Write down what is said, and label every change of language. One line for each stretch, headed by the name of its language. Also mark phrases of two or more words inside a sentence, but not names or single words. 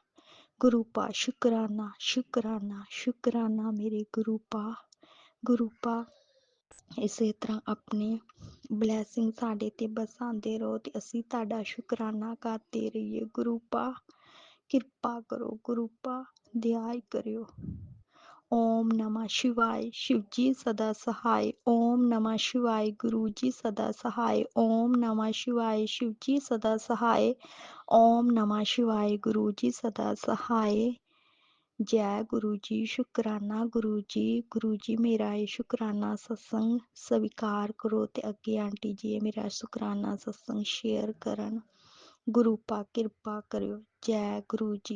Punjabi: ਗੁਰੂ ਪਾ ਸ਼ੁਕਰਾਨਾ ਸ਼ੁਕਰਾਨਾ ਸ਼ੁਕਰਾਨਾ ਮੇਰੇ ਗੁਰੂ ਪਾ। ਗੁਰੂ ਪਾ ਇਸੇ ਤਰ੍ਹਾਂ ਆਪਣੀ ਬਲੈਸਿੰਗ ਸਾਡੇ ਤੇ ਬਰਸਾਉਂਦੇ ਰਹੋ ਤੇ ਅਸੀਂ ਤੁਹਾਡਾ ਸ਼ੁਕਰਾਨਾ ਕਰਦੇ ਰਹੀਏ। ਗੁਰੂ ਪਾ ਕਿਰਪਾ ਕਰੋ। ਗੁਰੂ ਪਾ ਦਿਆਈ ਕਰਿਓ।
Hindi: ओम नमः शिवाय शिव जी सदा सहाय। ओम नमः शिवाय गुरु जी सदा सहाय। ओम नमः शिवाय शिव जी सदा सहाय। ओम नमः शिवाय गुरु जी सदा सहाय। जय गुरु जी। शुकराना गुरु जी मेरा ये शुकराना सत्संग स्वीकार करो ते अगे आंटी जी ये मेरा शुकराना सत्संग शेयर करन। गुरु पा किरपा करियो। जय गुरु जी।